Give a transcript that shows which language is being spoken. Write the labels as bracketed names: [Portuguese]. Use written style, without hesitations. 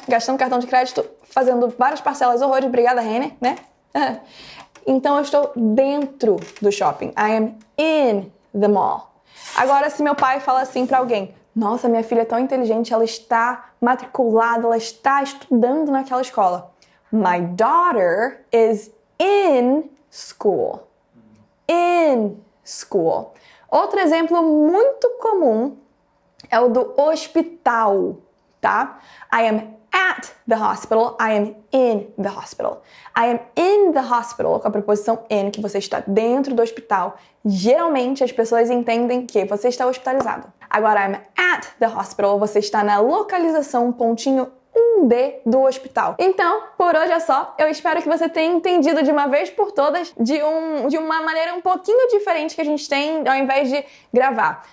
[Portuguese] Gastando cartão de crédito, fazendo várias parcelas horrores. Obrigada, Renner, né? Então eu estou dentro do shopping. [English] I am in the mall. [Portuguese] Agora, se meu pai fala assim pra alguém, nossa, minha filha é tão inteligente, ela está matriculada, ela está estudando naquela escola. [English] My daughter is in school. In school. [Portuguese] Outro exemplo muito comum é o do hospital, tá? [English] I am at the hospital, I am in the hospital. I am in the hospital, [Portuguese] com a preposição in, que você está dentro do hospital. Geralmente as pessoas entendem que você está hospitalizado. Agora, [English] I'm at the hospital, [Portuguese] você está na localização pontinho 1D do hospital. Então, por hoje é só. Eu espero que você tenha entendido de uma vez por todas, de uma maneira um pouquinho diferente que a gente tem, ao invés de gravar.